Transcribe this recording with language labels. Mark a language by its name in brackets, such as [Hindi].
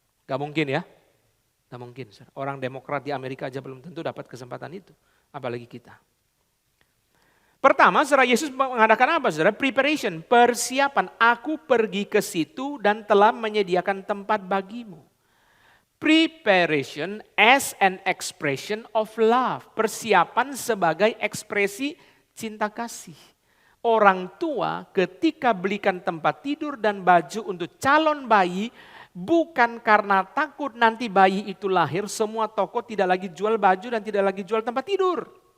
[Indonesian] Gak mungkin ya? Gak mungkin. Orang Demokrat di Amerika aja belum tentu dapat kesempatan itu, apalagi kita. Pertama, saudara Yesus mengadakan apa, saudara? Preparation, persiapan. Aku pergi ke situ dan telah menyediakan tempat bagimu. [English] Preparation as an expression of love. [Indonesian] Persiapan sebagai ekspresi cinta kasih. Orang tua ketika belikan tempat tidur dan baju untuk calon bayi, bukan karena takut nanti bayi itu lahir, semua toko tidak lagi jual baju dan tidak lagi jual tempat tidur.